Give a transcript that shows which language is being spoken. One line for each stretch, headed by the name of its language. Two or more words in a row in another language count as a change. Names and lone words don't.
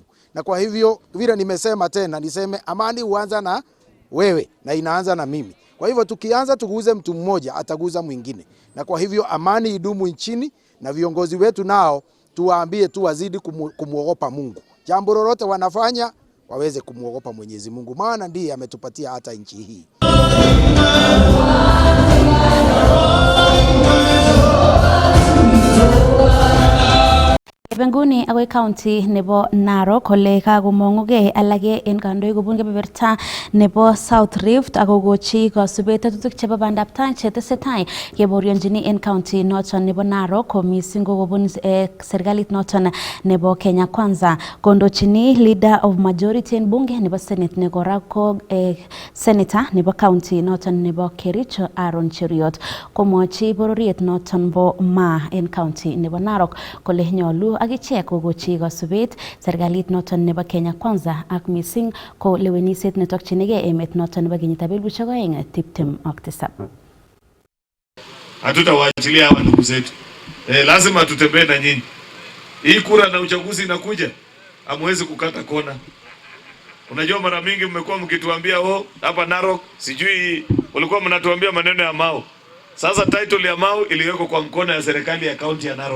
Swahili: Na kwa hivyo vile nimesema tena niseme, amani huanza na wewe na inaanza na mimi. Kwa hivyo tukianza tuguze mtu mmoja ataguza mwingine. Na kwa hivyo amani idumu nchini, na viongozi wetu nao tuwaambie tu wazidi kumuogopa Mungu. Jambo lolote wanafanya waweze kumuogopa Mwenyezi Mungu, maana ndiye ametupatia hata nchi hii.
Kalenjin: Benguni agoi county nebo Narok kole kakomonguge alage en kandoik kobun kebeberta nebo South Rift akogochi kasubet tetutik chebo bandaptai chetesetai keborionjini en county noton nebo Narok ko mising ko kobun serikalit noton nebo Kenya Kwanza. Kondochini
English: leader of majority
Kalenjin: en bunge nebo Senate ne kora ko senator nebo county noton nebo Kericho Aaron Cheriot komwochi bororiet noton bo Ma en county nebo Narok kole nyolu akichek kogochi kasubet serikalit noton nebo Kenya Kwanza ak mising ko leweniset netokchinigei emet noton nebo kenyitab 2027.
Swahili: Hatutawaachilia hawa ndugu zetu. Lazima tutembee na nyinyi. Hii kura na uchaguzi inakuja. Hamwezi kukata kona. Unajua mara mingi mmekuwa mkituambia hapa Narok, sijui walikuwa mnatuambia maneno ya Mao. Sasa title ya Mao iliwekwa kwa mkono ya serikali ya kaunti ya Narok.